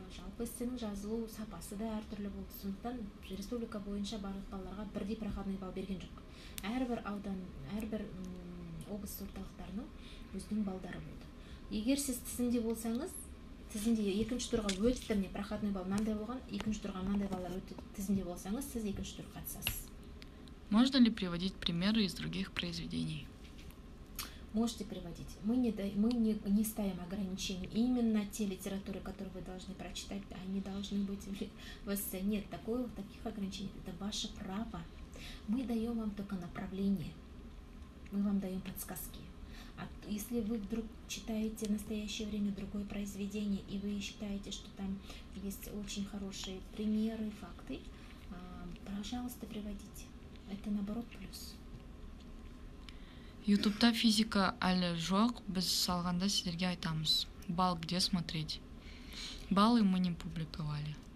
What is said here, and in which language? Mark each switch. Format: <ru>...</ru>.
<kk>Жалпы эссенің жазылу сапасы да әртүрлі болды. Сондықтан республика бойынша барлық балаларға бірдей</kk> <ru>проходной балл</ru> <kk>берген жоқ. Әрбір аудан, әрбір облыс орталықтарының өзінің балдары болды. Егер сіз тізімде болсаңыз, тізімде екінші турға өтті, міне</kk> <ru>проходной балл</ru> <kk>мынандай болған, екінші турға мынандай балалар өтті, тізімде болсаңыз, сіз екінші турға қатысасыз.</kk> <ru>Можно ли приводить примеры из других произведений? Можете приводить. Мы не ставим ограничений. Именно те литературы, которые вы должны прочитать, они должны быть в эссе. Нет, таких ограничений. Это ваше право. Мы даем вам только направление. Мы вам даем подсказки. А если вы вдруг читаете в настоящее время другое произведение, и вы считаете, что там есть очень хорошие примеры, факты, пожалуйста, приводите. Это наоборот плюс.</ru> <kk>Ютубта физика әлі жоқ, біз салғанда сіздерге айтамыз.</kk> <ru>Бал где смотреть? Баллы мы не публиковали.</ru>